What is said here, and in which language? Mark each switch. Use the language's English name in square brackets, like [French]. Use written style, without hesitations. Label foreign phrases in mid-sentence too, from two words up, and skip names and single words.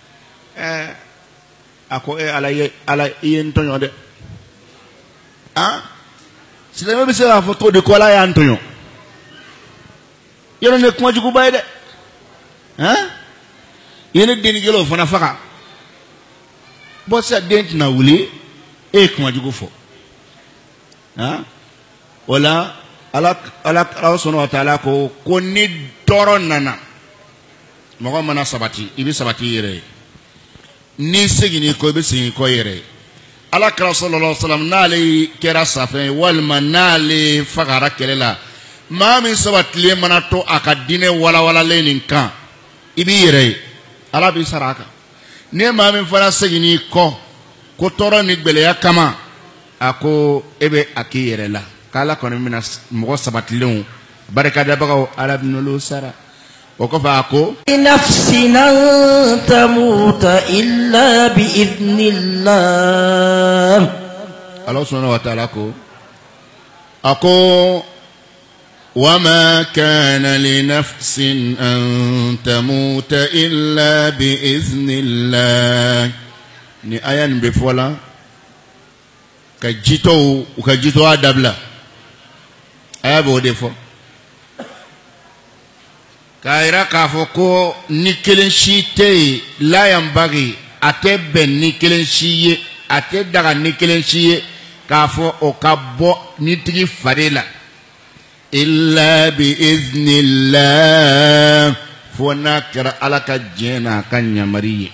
[Bambara] a ko ala i ye n tɔɲɔ dɛ silamɛ bɛ se k'a fɔ cogo di ko ala y'a n tɔɲɔ yɔrɔ ne kuma juguba ye dɛ ye ne denkɛlaw fana faga bɔ sisan den tɛna wuli e ye kuma jugu fɔ o la ala sɔnna wa taala ko ni tɔɔrɔ nana mɔgɔ mana sabati i bɛ sabati i yɛrɛ ye ni seginni kɔ i bɛ segin kɔ i yɛrɛ ye ala kira [Arabic] صلى الله عليه وسلم [Bambara] n'ale kɛra safɛn ye walima n'ale fagara kɛlɛ la maa min sabatilen mana to a ka diinɛ walawalalen nin kan i b'i yɛrɛ ye ala b'i sara a kan ni maa min fana seginni kɔ ko tɔɔrɔ ni gɛlɛya kama a ko e bɛ a k'i yɛrɛ la k'ala kɔni bɛna mɔgɔ sabatilenw barikadabagaw ala bɛ n'olu sara o kɔfɛ a ko [Arabic] نفس أن تموت إلا بإذن الله [Bambara] ala [Arabic] سبحانه وتعالى [Bambara] ko a ko [Arabic] وما كان لنفس أن تموت إلا بإذن الله [Bambara] ni aya nin bɛ fɔ la ka jitɔw u ka jitɔ a dabila aya b'o de fɔ k'a yira k'a fɔ ko ni kelen si tɛ yen [Arabic] لا ينبغي [Bambara] a tɛ bɛn ni kelen si ye a tɛ daga ni kelen si ye k'a fɔ o ka bɔ ni tigi fari la [Arabic] إلا بإذن الله [Bambara] fo n'a kɛra ala ka diɲɛ n'a ka ɲamari ye